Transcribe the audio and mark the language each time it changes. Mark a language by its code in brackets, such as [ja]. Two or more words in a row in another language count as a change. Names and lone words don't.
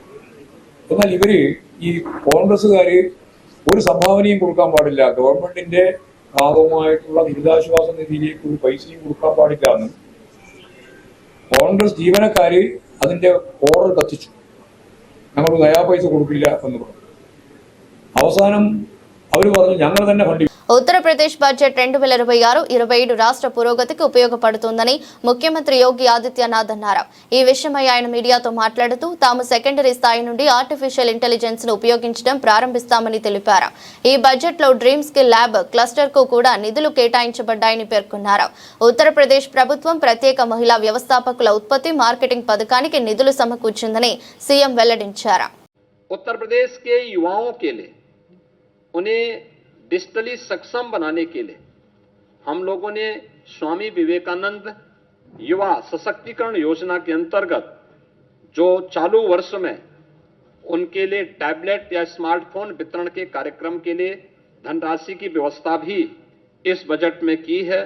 [ml] എന്നാൽ ഇവര് ഈ കോൺഗ്രസ്സുകാർ ഒരു സംഭാവനയും കൊടുക്കാൻ പാടില്ല, ഗവൺമെന്റിന്റെ ഭാഗമായിട്ടുള്ള ദുരിതാശ്വാസ നിധിയിലേക്ക് ഒരു പൈസയും കൊടുക്കാൻ പാടില്ല എന്ന് കോൺഗ്രസ് ജീവനക്കാര് അതിന്റെ ഓർഡർ കത്തിച്ചു. ഞങ്ങൾ നയാ പൈസ കൊടുക്കില്ല എന്ന് പറഞ്ഞു. അവസാനം അവർ പറഞ്ഞു ഞങ്ങൾ തന്നെ ഫണ്ട്. [te] ఉత్తరప్రదేశ్ బడ్జెట్ 2026-27 రాష్ట్ర పురోగతికి ఉపయోగపడుతుందని ముఖ్యమంత్రి యోగి ఆదిత్యనాథ్ అన్నారు. ఈ విషయమై ఆయన మీడియాతో మాట్లాడుతూ తాము సెకండరీ స్థాయి నుండి [en] artificial intelligence [te] ను ఉపయోగించడం ప్రారంభిస్తామని తెలిపారు. ఈ బడ్జెట్ లో [en] dream skill lab cluster [te] కు కూడా నిధులు కేటాయించబడ్డాయని పేర్కొన్నారు. ఉత్తరప్రదేశ్ ప్రభుత్వం ప్రత్యేక మహిళా వ్యవస్థాపకుల ఉత్పత్తి మార్కెటింగ్ పథకానికి నిధులు సమకూర్చిందని సీఎం వెల్లడించారు. [hi] उत्तर के युवाओं के लिए उन्हें डिजिटली सक्षम बनाने के लिए हम लोगों ने स्वामी विवेकानंद युवा सशक्तिकरण योजना के अंतर्गत जो चालू वर्ष में उनके लिए टैबलेट या स्मार्टफोन वितरण के कार्यक्रम के लिए धनराशि की व्यवस्था भी इस बजट में की है.